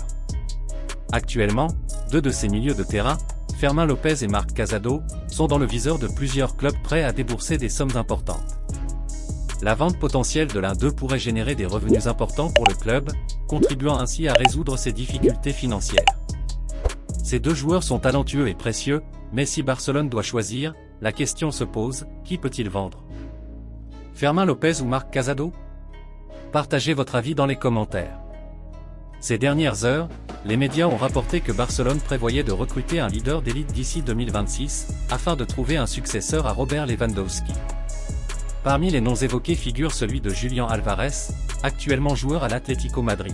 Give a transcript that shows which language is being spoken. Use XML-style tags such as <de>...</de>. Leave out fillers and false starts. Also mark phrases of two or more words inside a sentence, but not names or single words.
<fr>Actuellement, deux de ses milieux de terrain, Fermín López et Marc Casado, sont dans le viseur de plusieurs clubs prêts à débourser des sommes importantes. La vente potentielle de l'un d'eux pourrait générer des revenus importants pour le club, contribuant ainsi à résoudre ses difficultés financières. Ces deux joueurs sont talentueux et précieux, mais si Barcelone doit choisir, la question se pose, qui peut-il vendre? Fermín López ou Marc Casado? Partagez votre avis dans les commentaires. Ces dernières heures, les médias ont rapporté que Barcelone prévoyait de recruter un leader d'élite d'ici 2026, afin de trouver un successeur à Robert Lewandowski. Parmi les noms évoqués figure celui de Julián Álvarez, actuellement joueur à l'Atlético Madrid.</fr>